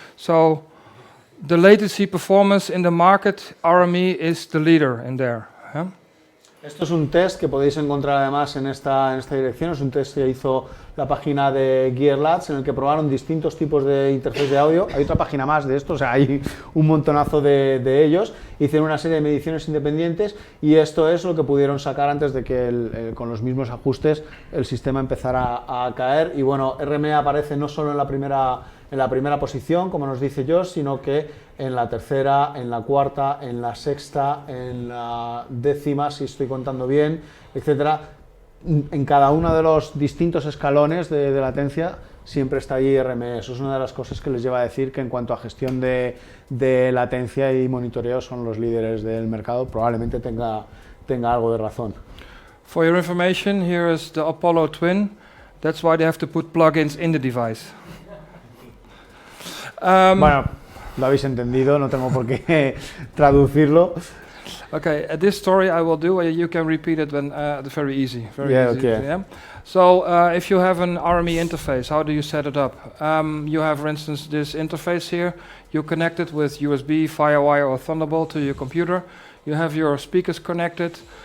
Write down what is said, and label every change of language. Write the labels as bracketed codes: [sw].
[en] So the latency performance in the market, RME is the leader in there. Huh? [es] Esto es un test que podéis encontrar además en esta dirección. Es un test que hizo la página de GearLabs en el que probaron distintos tipos de interfaces de audio. Hay otra página más de esto, o sea, hay un montonazo de ellos. Hicieron una serie de mediciones independientes y esto es lo que pudieron sacar antes de que con los mismos ajustes el sistema empezara a caer. Y bueno, RME aparece no solo en la primera posición, como nos dice Josh, sino que en la tercera, en la cuarta, en la sexta, en la décima, si estoy contando bien, etcétera. En cada uno de los distintos escalones de latencia siempre está allí RME. Eso es una de las cosas que les lleva a decir que en cuanto a gestión de latencia y monitoreo son los líderes del mercado. Probablemente tenga algo de razón. [en] For your information, here is the Apollo Twin. That's why they have to put plugins in the device. [es] Bueno, lo habéis entendido, no tengo por qué traducirlo. [en] Okay, this story I will do. You can repeat it when very easy. Very easy. Okay. Yeah. So if you have an RME interface, how do you set it up? You have, for instance, this interface here. You connect it with USB, FireWire, or Thunderbolt to your computer. You have your speakers connected.